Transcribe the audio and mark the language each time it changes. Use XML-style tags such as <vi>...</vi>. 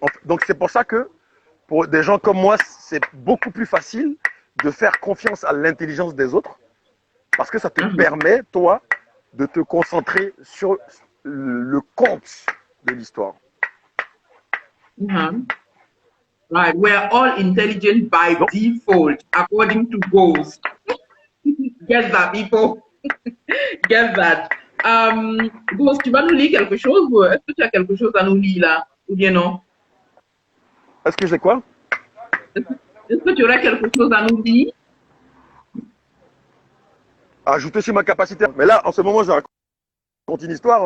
<fr>Donc c'est pour ça que pour des gens comme moi, c'est beaucoup plus facile de faire confiance à l'intelligence des autres, parce que ça te Mhm. permet, toi, de te concentrer sur le compte de l'histoire.</fr> <en>Mhm. Right. We're all intelligent by</en> <fr>Donc,</fr> <en>default, according to Ghost. Get that, people. Get that.</en> <fr>Ghost, tu vas nous lire quelque chose? Ou est-ce que tu as quelque chose à nous lire là? Ou bien non? est-ce que j'ai quoi? Est-ce que, est-ce que tu aurais quelque chose à nous lire? Ajouter sur ma capacité. Mais là, en ce moment, je raconte une histoire.</fr>